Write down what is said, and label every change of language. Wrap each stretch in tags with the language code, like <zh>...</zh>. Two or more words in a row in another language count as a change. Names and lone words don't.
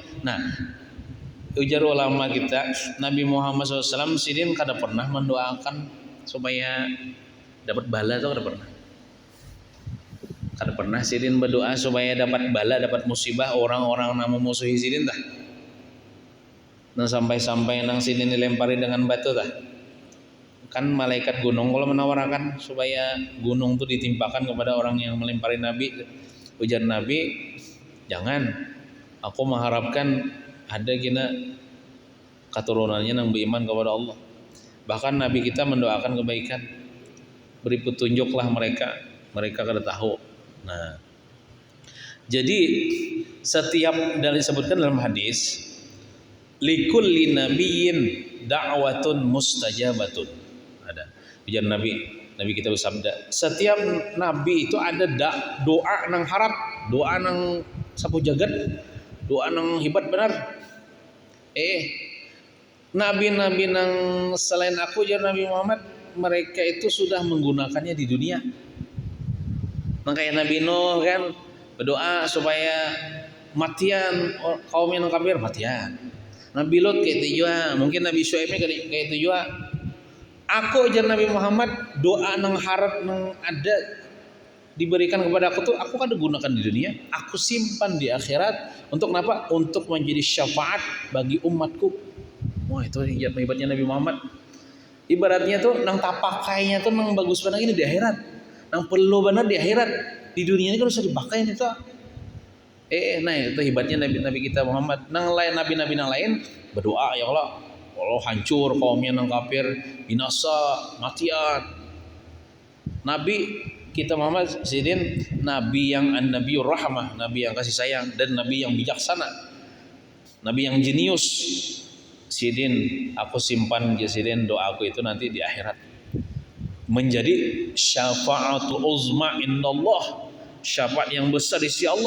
<bjn>Nah, ujar ulama kita, Nabi Muhammad SAW sidin kada pernah mendoakan supaya dapat bala atau kada pernah sidin berdoa supaya dapat bala, dapat musibah orang-orang nama musuhi sidin tah. Nah sampai nang sidin dilempari dengan batu tah.</bjn> <id>Kan malaikat gunung kalau menawarkan supaya gunung itu ditimpakan kepada orang yang melempari Nabi. Ujar Nabi, jangan. Aku mengharapkan ada kena keturunannya yang beriman kepada Allah. Bahkan Nabi kita mendoakan kebaikan. Beri petunjuklah mereka kada tahu. Nah, jadi setiap dan disebutkan dalam hadis,</id> <ar>likulli nabiyyin da'watun mustajabatun.</ar> <id>Ada ujar Nabi kita bersabda, setiap nabi itu ada</id> <bjn>doa nang harap, doa nang sapu jagat, doa nang hebat benar. Nabi-nabi nang selain aku jar Nabi Muhammad,</bjn> <id>mereka itu sudah menggunakannya di dunia. Makanya Nabi Nuh kan berdoa supaya matian kaum yang kafir matian.</id> <bjn>Nabi Lut kayak itu juga, mungkin Nabi Syuaib kayak itu juga. Aku jar Nabi Muhammad, doa nang harap nang ada diberikan kepada aku tuh aku kan gunakan di dunia, aku simpan di akhirat.</bjn> <id>Untuk kenapa? Untuk menjadi syafaat bagi umatku. Wah itu hebatnya Nabi Muhammad.</id> <bjn>Ibaratnya tuh nang tapakainya tuh nang bagus banget ini di akhirat, nang perlu banget di akhirat.</bjn> <id>Di dunia ini kan usah dipakai itu. Nah itu hebatnya Nabi kita Muhammad. Nang lain nabi-nabi nang lain berdoa ya Allah, Allah hancur kaumnya nang kafir, binasa, matian. Nabi kita Muhammad sidin nabi yang</id> <ar>an-nabiyur rahmah,</ar> <id>nabi yang kasih sayang dan nabi yang bijaksana, nabi yang jenius. Sidin aku simpan sidin doaku itu nanti di akhirat menjadi</id> <ar>syafa'atul uzma indallah,</ar> <id>syafaat yang besar di sisi Allah.</id>